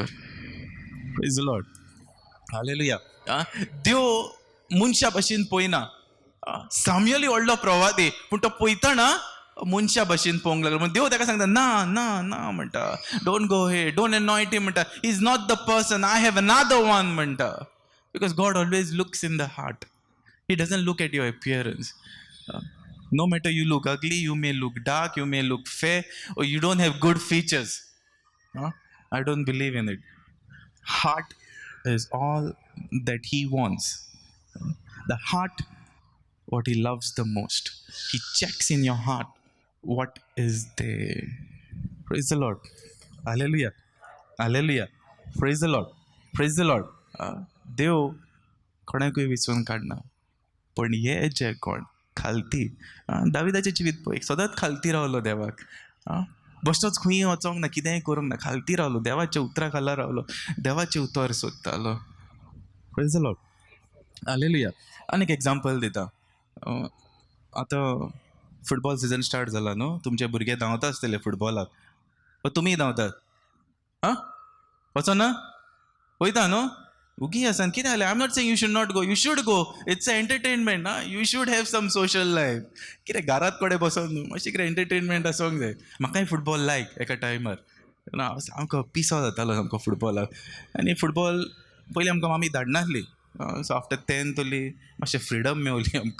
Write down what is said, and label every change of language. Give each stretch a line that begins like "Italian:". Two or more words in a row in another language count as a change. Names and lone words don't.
English: Praise the Lord.
Konkani: हालेलुया. देव मनशा भशेन पळयना. साम्युएल व्हडलो प्रवादी, पूण तो पळयतना मनशा भशेन पळोवंक लागलो. म्हणून देव ताका सांगता ना ना ना म्हणटा,
English: don't go hey, don't anoint him म्हणटा, he is not the person, I have another one म्हणटा. because God always looks in the heart. He doesn't look at your appearance. No matter you look ugly, you may look dark, you may look fair, or you don't have good features. I don't believe in it. Heart is all that he wants. The heart, what he loves the most. He checks in your heart what is there. Praise the Lord. Hallelujah. Hallelujah. Praise the Lord. Praise the Lord.
Konkani: देव कोणाकूय विचून काडना. पण हे जे कोण खालती, दाविदाचें जिवीत पळय, सदांच खालती रावलो देवाक. बसोच खंय वचोंक ना, कितेंय करूंक ना, खालती रावलो, देवाच्या उतरा खाला रावलो, देवाचे उतर सोदतालो.
English: Praise the Lord.
Konkani: हालेलुया. आनी एक एग्जांपल दिता. आतां
English: football season start
Konkani: जाला न्हू, तुमचे भुरगे धांवता आसतले फुटबॉलाक, पण तुमी धांवतात वचना, वयता न्हू, उगी आसा. कितें जालें?
English: I am not saying you should not go, you should go. it's a entertainment ना, you should have some social life.
Konkani: कितें घरात कडेन बसोन न्हू, मातशें कितें एंटरटेनमेंट आसूंक जाय. म्हाकाय
English: football like
Konkani: एका टायमार, हांव सामको पिसो जातालो सामको फुटबॉलाक. आनी फुटबॉल पयलीं आमकां मामी धाडनासली.
English: so after 10th
Konkani: ओली मातशें फ्रिडम मेवली आमकां.